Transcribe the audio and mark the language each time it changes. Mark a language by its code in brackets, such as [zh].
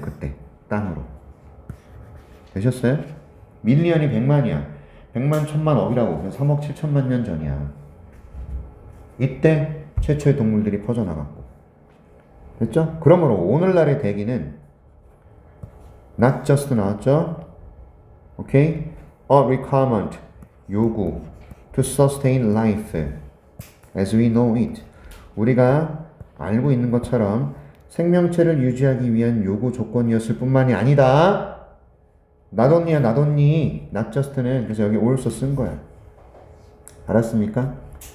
[ko] 그때 땅으로. 되셨어요? 밀리언이 100만이야. 100만 천만 억이라고. 그래서 3억 7천만 년 전이야. 이때 최초의 동물들이 퍼져나갔고. 됐죠? 그러므로 오늘날의 대기는 not just 나왔죠? 오케이? [en] A requirement, [ko] 요구, [en] to sustain life as we know it. [ko] 우리가 알고 있는 것처럼 생명체를 유지하기 위한 요구 조건이었을 뿐만이 아니다. not only야, not only. not just는 그래서 여기 also 쓴 거야. 알았습니까?